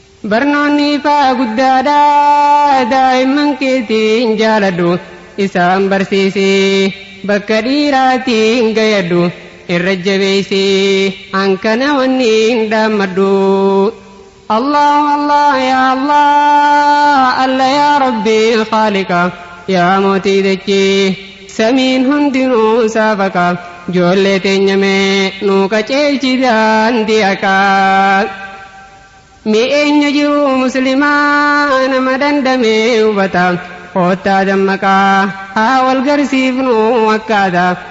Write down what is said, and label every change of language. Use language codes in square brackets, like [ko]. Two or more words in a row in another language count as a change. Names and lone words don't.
[om] Barnoonni ifaa guddaadha, daa'imman keetiin jaaladhu. Isaan barsiisi, bakka dhiiraatiin gayadhu. Irra jabeessi, hankana wanni hin dhaammadhu. [ar] الله الله يا الله الله يا ربي خالقا, [om] ya mootii dachii, samiin hundinuu saafaqa. Ijoollee teenya mee nuu qaceelchi daandii haqa. Mi'eenya jiru muslimaa nama dandamee hubata. Koottaa dammaqaa haa wal garsiifnu akkaata.